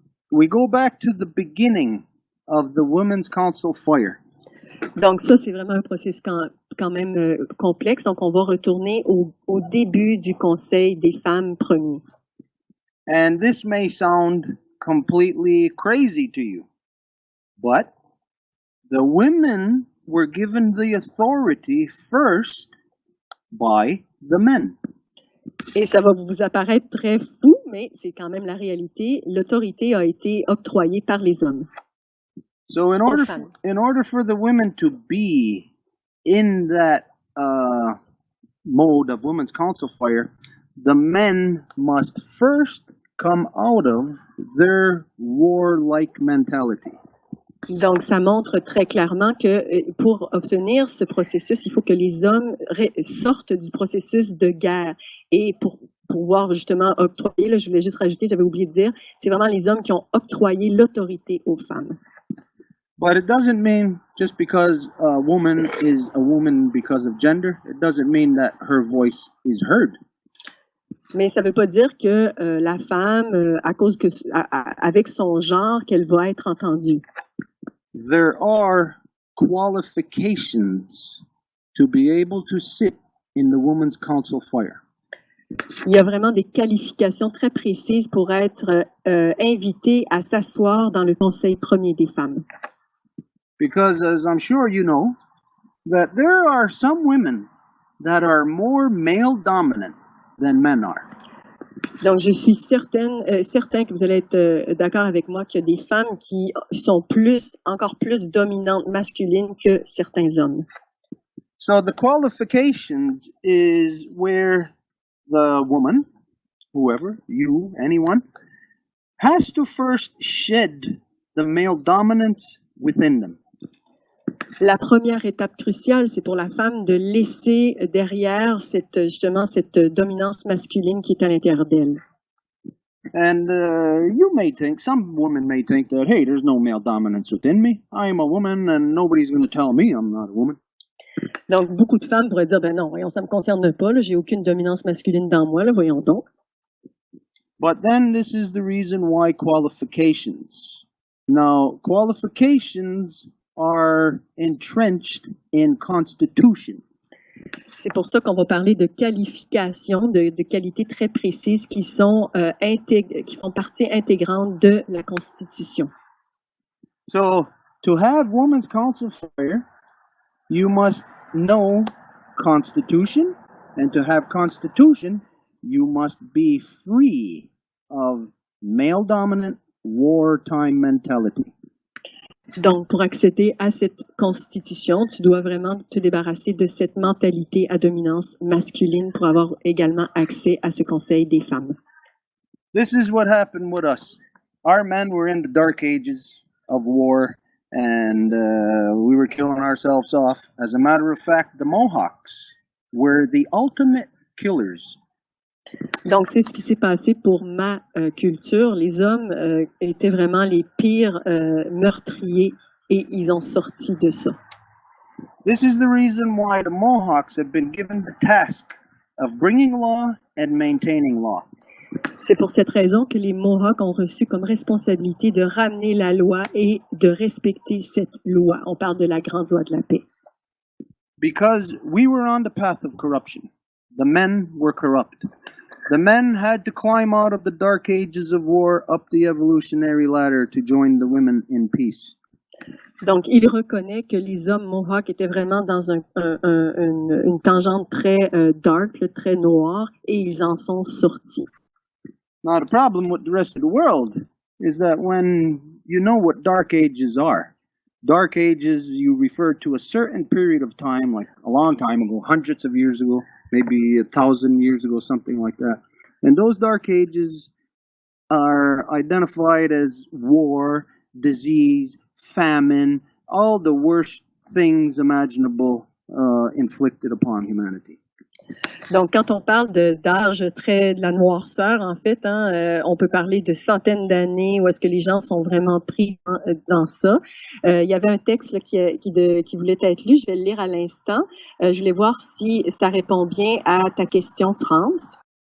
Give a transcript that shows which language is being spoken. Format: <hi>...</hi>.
<en>We go back to the beginning of the Women's Council fire.</en> <fr>Donc ça, c'est vraiment un processus quand même complexe. Donc on va retourner au début du Conseil des femmes premier.</fr> <en>And this may sound completely crazy to you, but the women were given the authority first by the men.</en> <fr>Et ça va vous apparaître très fou, mais c'est quand même la réalité. L'autorité a été octroyée par les hommes.</fr> <en>So in order for the women to be in that mode of Women's Council fire, the men must first come out of their warlike mentality.</en> <fr>Donc, ça montre très clairement que pour obtenir ce processus, il faut que les hommes sortent du processus de guerre. Et pour pouvoir justement octroyer, là, je voulais juste rajouter, j'avais oublié de dire, c'est vraiment les hommes qui ont octroyé l'autorité aux femmes.</fr> <en>But it doesn't mean just because a woman is a woman because of gender, it doesn't mean that her voice is heard.</en> <fr>Mais ça ne veut pas dire que la femme, à cause que avec son genre, qu'elle va être entendue.</fr> <en>There are qualifications to be able to sit in the Women's Council fire.</en> <fr>Il y a vraiment des qualifications très précises pour être invité à s'asseoir dans le Conseil premier des femmes.</fr> <en>Because as I'm sure you know, that there are some women that are more male dominant than men are.</en> <fr>Donc, je suis certain que vous allez être d'accord avec moi qu'il y a des femmes qui sont encore plus dominantes masculines que certains hommes.</fr> <en>So the qualifications is where the woman, whoever, you, anyone, has to first shed the male dominance within them.</en> <fr>La première étape cruciale, c'est pour la femme de laisser derrière cette dominance masculine qui est à l'intérieur d'elle.</fr> <en>And you may think, some women may think that, hey, there's no male dominance within me. I am a woman and nobody's going to tell me I'm not a woman.</en> <fr>Donc, beaucoup de femmes pourraient dire, ben non, voyons, ça me concerne pas, là, j'ai aucune dominance masculine dans moi, là, voyons donc.</fr> <en>But then this is the reason why qualifications. Now, qualifications are entrenched in constitution.</en> <fr>C'est pour ça qu'on va parler de qualifications, de qualités très précises qui sont qui font partie intégrante de la Constitution.</fr> <en>So, to have women's council fire, you must know Constitution, and to have Constitution, you must be free of male-dominant wartime mentality.</en> <fr>Donc, pour accéder à cette constitution, tu dois vraiment te débarrasser de cette mentalité à dominance masculine pour avoir également accès à ce Conseil des femmes.</fr> <en>This is what happened with us. Our men were in the dark ages of war, and we were killing ourselves off. As a matter of fact, the Mohawks were the ultimate killers.</en> <fr>Donc, c'est ce qui s'est passé pour ma culture. Les hommes étaient vraiment les pires meurtriers et ils ont sorti de ça.</fr> <en>This is the reason why the Mohawks have been given the task of bringing law and maintaining law.</en> <fr>C'est pour cette raison que les Mohawks ont reçu comme responsabilité de ramener la loi et de respecter cette loi. On parle de la grande loi de la paix.</fr> <en>Because we were on the path of corruption. The men were corrupt. The men had to climb out of the dark ages of war up the evolutionary ladder to join the women in peace.</en> <fr>Donc, il reconnaît que les hommes Mohawks étaient vraiment dans une tangente très dark, très noire, et ils en sont sortis.</fr> <en>Now, the problem with the rest of the world is that when you know what dark ages are, dark ages, you refer to a certain period of time, like a long time ago, hundreds of years ago, maybe 1,000 years ago, something like that. And those dark ages are identified as war, disease, famine, all the worst things imaginable inflicted upon humanity.</en> <fr>Donc, quand on parle d'âge de la noirceur, en fait, on peut parler de centaines d'années où est-ce que les gens sont vraiment pris dans ça. Il y avait un texte là, qui voulait être lu, je vais le lire à l'instant. Je voulais voir si ça répond bien à ta question, France.</fr>